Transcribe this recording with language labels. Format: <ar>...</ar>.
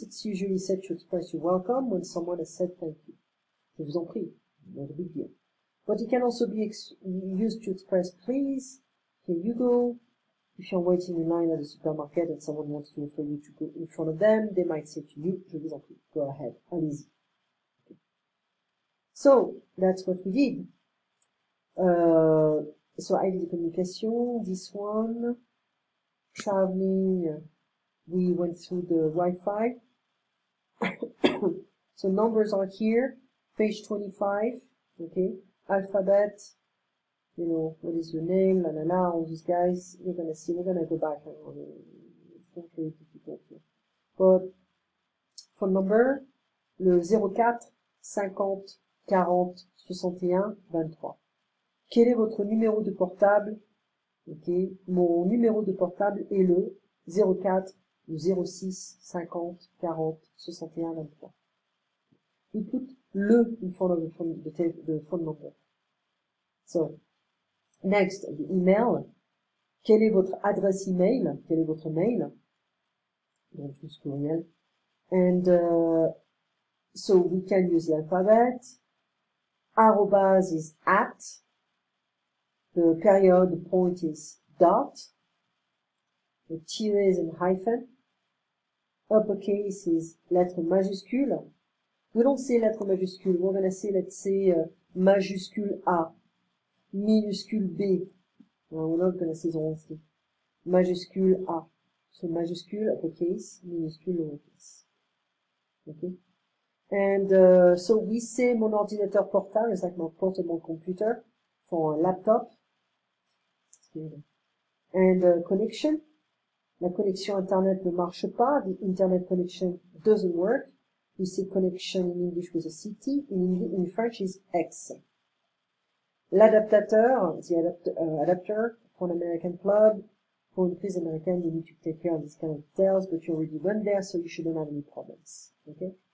<en>It's usually said to express you're welcome when someone has said thank you.</en> <fr>Je vous en prie,</fr> <en>not a big deal. But it can also be used to express please, here you go. If you're waiting in line at the supermarket and someone wants to offer you to go in front of them, they might say to you,</en> <fr>je vous en prie,</fr> <en>go ahead,</en> <fr>allez-y.</fr> <en>Okay. So, that's what we did. So I did the communication, this one, traveling, we went through the Wi-Fi. So numbers are here, page 25, okay, alphabet, you know, what is your name, la la la, all these guys, you're gonna see, we're gonna go back, it's not very difficult here. But, phone number, le 04 50 40 61 23.</en> <fr>Quel est votre numéro de portable? Ok, mon numéro de portable est le 04 06 50 40 61 23.</fr> <en>We put le in front of the phone number. So, next, the email.</en> <fr>Quelle est votre adresse email? Quel est votre mail? Donc, tout courriel.</fr> <en>And, so we can use the alphabet. Arrobase is at. The period, the point is dot. The tiret is in hyphen. Uppercase is lettre majuscule. We don't say lettre majuscule. We're gonna say, let's say, majuscule A. Minuscule B. No, we're not gonna say the whole thing. Majuscule A. So majuscule, uppercase, minuscule, lowercase. Okay? And, so we say</en> <fr>mon ordinateur portable,</fr> <en>it's like my portable computer for a laptop. And, connection.</en> <fr>La connexion internet ne marche pas.</fr> <en>The internet connection doesn't work. We say connection in English with a CT. In French is X. L'adaptateur, the adapter for an American club. For</en> <fr>une prise américaine,</fr> <en>you need to take care of this kind of details, but you already went there, so you shouldn't have any problems. Okay?</en>